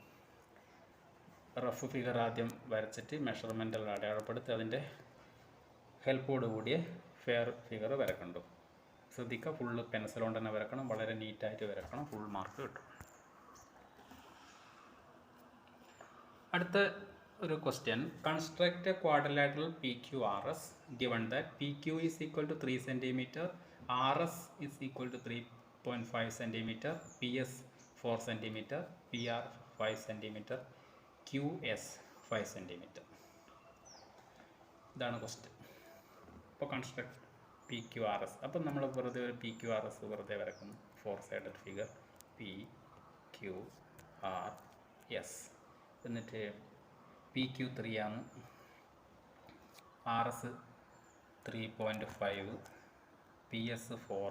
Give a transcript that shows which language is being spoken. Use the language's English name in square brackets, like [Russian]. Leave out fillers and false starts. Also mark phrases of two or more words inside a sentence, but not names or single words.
[English] rough figure [Malayalam] ആദ്യം വരച്ചിട്ട് മെഷർമെൻറ്റുകൾ അടയാളപ്പെടുത്തി അതിൻ്റെ ഹെൽപ്പോട് കൂടിയ [English] fair figure [Malayalam] വരക്കണ്ടു. ശ്രദ്ധിക്കുക, [English] full pencil [Malayalam] കൊണ്ട് തന്നെ വരക്കണം, വളരെ നീറ്റായിട്ട് വരക്കണം, [English] full mark [Malayalam] കിട്ടും. അടുത്ത ഒരു [English] question, construct a quadrilateral PQRS given that PQ is equal to 3 cm, RS is equal to 3.5 cm, PS 4 cm, PR 5 cm, QS 5 cm. [Malayalam] ഇതാണ് ക്വസ്റ്റ്യൻ. അപ്പോൾ കൺസ്ട്രക്ട് PQRS. അപ്പം നമ്മൾ വെറുതെ ഒരു PQRS വെറുതെ വരക്കുന്നു. [English] 4 sided figure [Malayalam] PQRS. എന്നിട്ട് PQ 3 ആണ്, RS 3.5, PS 4.